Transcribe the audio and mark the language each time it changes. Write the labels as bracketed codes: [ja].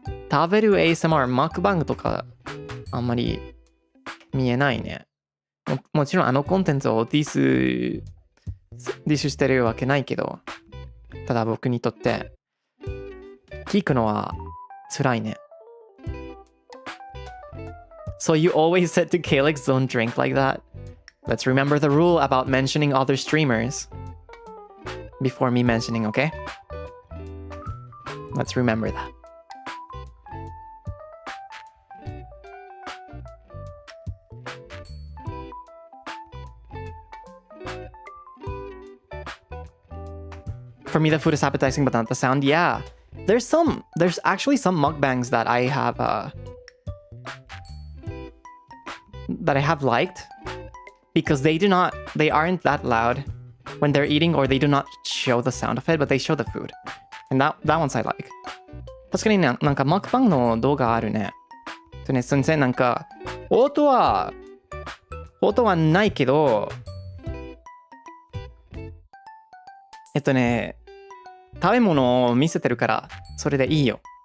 [ja] 食べる ASMR、マックバングとかあんまり見えないね。もちろんあのコンテンツをディスしてるわけないけど、ただ僕にとって聞くのは辛いね。 [en] So you always said to Calix, don't drink like that. Let's remember the rule about mentioning other streamers before me mentioning, okay? Let's remember that. For me, the food is appetizing, but not the sound. Yeah, there's actually some mukbangs that I have liked because they aren't that loud when they're eating, or they do not show the sound of it, but they show the food, and that one's I like. [ja] 確かにね、なんかマックバングの動画あるね。ね、先生なんか音はないけど、食べ物を見せてるからそれでいいよ。